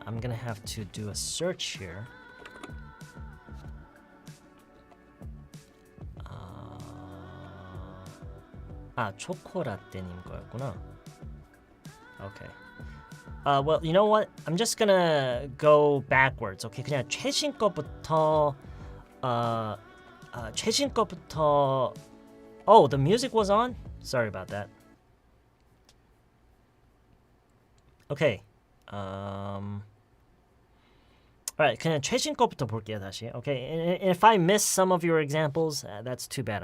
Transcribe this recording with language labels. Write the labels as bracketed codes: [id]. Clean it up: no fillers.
[en] I'm gonna have to do a search here. [ko] 초코라떼님 거였구나. [en] Okay. Well, you know what? I'm just gonna go backwards. [ko] Okay, 그냥 최신 거부터. 최신 거부터. [en] Oh, the music was on? Sorry about that. Okay. [ko] Alright, 그냥 최신 거부터 볼게요 다시. [en] Okay, and if I miss some of your examples, that's too bad.